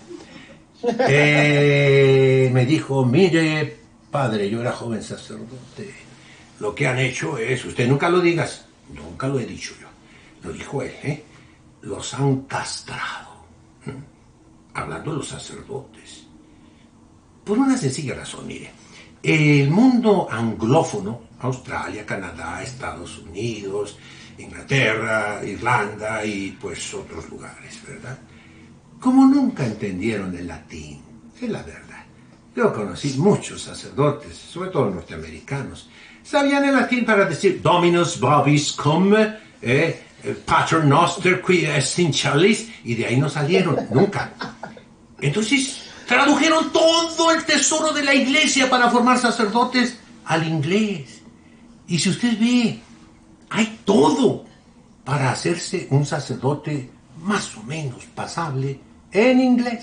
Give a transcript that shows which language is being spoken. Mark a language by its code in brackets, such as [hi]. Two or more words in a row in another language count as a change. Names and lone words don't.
[es] me dijo, mire, padre, yo era joven sacerdote, lo que han hecho es, usted nunca lo digas, nunca lo he dicho yo, lo dijo él, los han castrado, hablando de los sacerdotes, por una sencilla razón, mire, el mundo anglófono, Australia, Canadá, Estados Unidos, Inglaterra, Irlanda y pues otros lugares, ¿verdad? Como nunca entendieron el latín, es la verdad. Yo conocí muchos sacerdotes, sobre todo norteamericanos, sabían el latín para decir [la] Dominus vobiscum, Pater Noster qui est in caelis, [es] y de ahí no salieron, nunca. Entonces, tradujeron todo el tesoro de la iglesia para formar sacerdotes al inglés. Y si usted ve, hay todo para hacerse un sacerdote más o menos pasable en inglés.